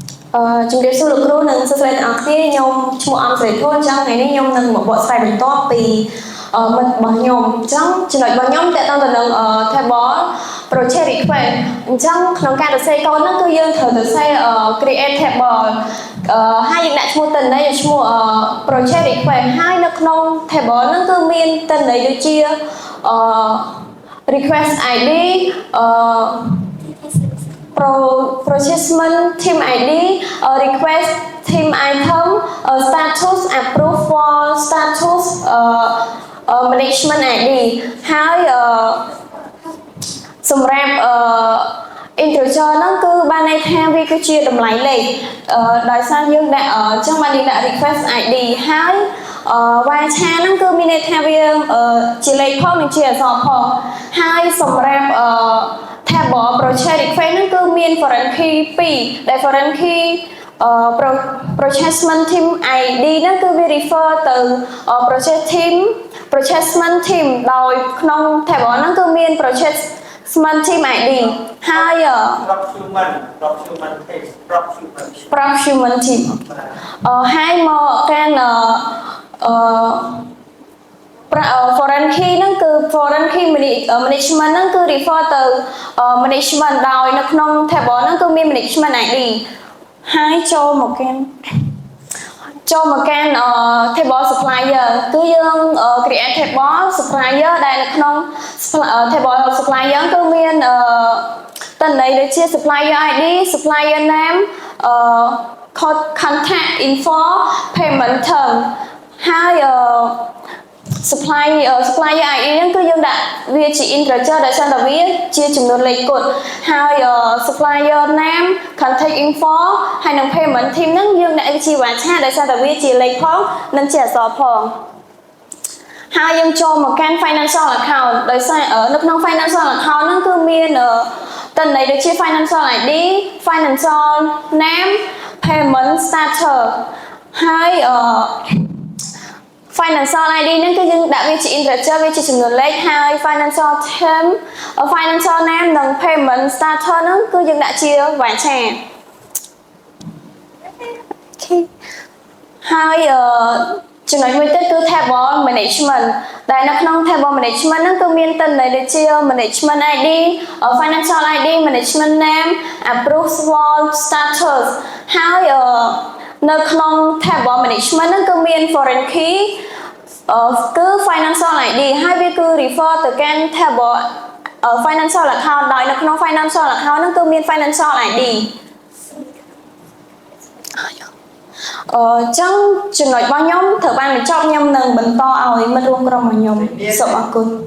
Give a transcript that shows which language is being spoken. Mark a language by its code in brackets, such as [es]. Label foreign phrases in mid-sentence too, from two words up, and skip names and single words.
[km] ជំរាបសួរលោកគ្រូនិងសិស្សអ្នកទាំងអស់គ្នាខ្ញុំឈ្មោះអំស្រីធនចឹងថ្ងៃនេះខ្ញុំនឹងមកបកស្រាយបន្តពី មិត្តរបស់ខ្ញុំអញ្ចឹងចំណុចរបស់ខ្ញុំតើតើទៅនឹង [en] table project request [km] អញ្ចឹងក្នុងការសរសេរកូដហ្នឹងគឺយើងត្រូវសរសេរ [en] create table [km] ហើយយើងដាក់ឈ្មោះតន័យឈ្មោះ [en] project request [km] ហើយនៅក្នុង table ហ្នឹងគឺមានតន័យដូចជា [en] request ID processment team ID request team item status approve for status management ID [km] ហើយ សម្រាប់integer ហ្នឹងគឺបានន័យថាវាគឺជាតម្លៃលេខដោយសារយើងដាក់អញ្ចឹង បានយើងដាក់ [en] request ID [km] ហើយvarchar ហ្នឹងគឺមានន័យថាវាជាលេខផងនិងជាអក្សរផងហើយសម្រាប់ [en] table project request [km] ហ្នឹងគឺមាន [en] foreign key [km] 2ដែល [en] foreign key processment team ID [km] ហ្នឹងគឺវា refer ទៅ [en] processment team [km] ដោយក្នុង table ហ្នឹងគឺមាន [en] processment team ID [km] ហើយ [en] procurement team [km] ហើយមកកាន់ [en] foreign key [km] ហ្នឹងគឺ [en] foreign key management [km] ហ្នឹងគឺ refer ទៅ management ដោយនៅក្នុង table ហ្នឹងគឺមាន [en] management ID [km] ហើយចូលមកកាន់ table supplier គឺយើង [en] create table supplier [km] ដែលនៅក្នុង [en] table supplier [km] គឺមានតន័យដូចជា [en] supplier ID supplier name contact info payment term [km] ហើយ [en] supplier ID [km] ហ្នឹងគឺយើងដាក់វាជា integer ដោយសារតែវាជាចំ នួនលេខគត់ហើយ [en] supplier name contact info [km] ហើយនឹង [en] payment team [km] ហ្នឹងយើងដាក់វាជា varchar ដោយសារតែវាជាលេខផងនិងជាអក្សរផងហើយយើងចូលមកកាន់ [en] financial account [km] ដោយសារនៅក្នុង [en] financial account [km] ហ្នឹងគឺមានតន័យដូចជា [en] financial ID financial name payment status [km] ហើយ [en] financial ID [km] ហ្នឹងគឺយើងដាក់វាជា integer វាជាចំនួនលេខហើយ [en] financial term financial name [km] និង [en] payment status [km] ហ្នឹងគឺយើងដាក់ជា varchar ហើយចំណុចមួយទៀតគឺ [en] table management [km] ដែលនៅក្នុង [en] table management [km] ហ្នឹងគឺមានត ន័យដូចជា [en] management ID financial ID management name approval status [km] ហើយនៅក្នុង [en] table management [km] ហ្នឹងគឺមាន [en] foreign key [km] គឺ [en] financial ID [km] ហើយវាគឺ refer ទៅកាន់ [en] table financial account [km] ដោយនៅក្នុង [en] financial account [km] ហ្នឹងគឺមាន [en] financial ID [km] ចឹងចំណុចរបស់ខ្ញុំត្រូវបានបញ្ចប់ខ្ញុំនឹងបន្តឲ្យមិត្តរួមក្រុមរបស់ខ្ញុំសូមអរគុណ